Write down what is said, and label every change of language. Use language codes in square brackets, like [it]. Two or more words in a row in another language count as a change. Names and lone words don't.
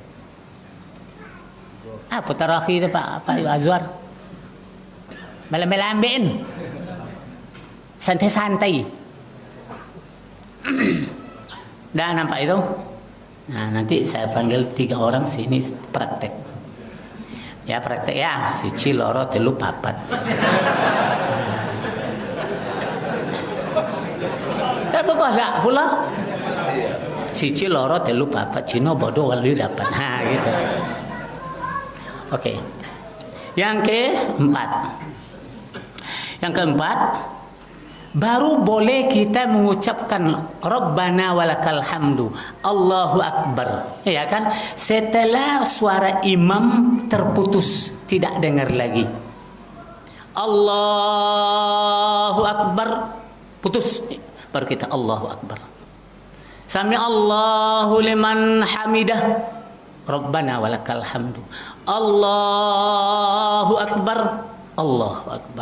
[ms] Apa tarakhi dia Pak Azwar? Malam-malam ambil santai-santai. Dah nampak itu? Nah, nanti saya panggil 3 orang sini praktek. Ya praktek ya, [jv] siji loro telu papat. [ms] Tapi kok tak pula? [jv] Siji loro telu papat, [ms] Cina bodoh kalau dapat. Ha gitu. Okey. Yang keempat, baru boleh kita mengucapkan [ar] ربنا ولك الحمد، الله أكبر, [ms] ya kan? Setelah suara imam terputus, tidak dengar lagi. [ar] الله أكبر, [ms] putus, baru kita [ar] الله أكبر. سمع الله لمن حمده، ربنا ولك الحمد، الله أكبر، الله أكبر.